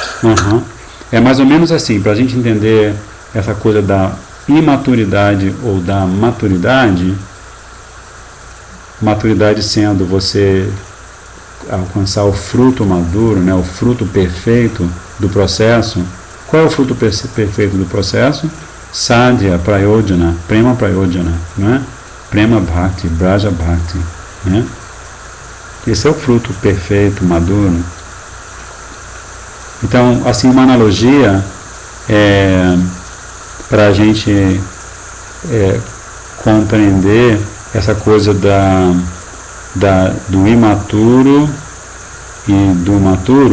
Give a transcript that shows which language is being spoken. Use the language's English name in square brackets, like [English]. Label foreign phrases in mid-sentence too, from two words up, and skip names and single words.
[Portuguese] É mais ou menos assim, para a gente entender essa coisa da imaturidade ou da maturidade, maturidade sendo você alcançar o fruto maduro, né, o fruto perfeito do processo. Qual é o fruto perfeito do processo? [Sanskrit] साध्य प्रयोजन, प्रेम प्रयोजन, né? प्रेम भक्ति, व्रज भक्ति, [Portuguese] né? Esse é o fruto perfeito, maduro. Então, assim, uma analogia para a gente compreender essa coisa do imaturo e do maturo.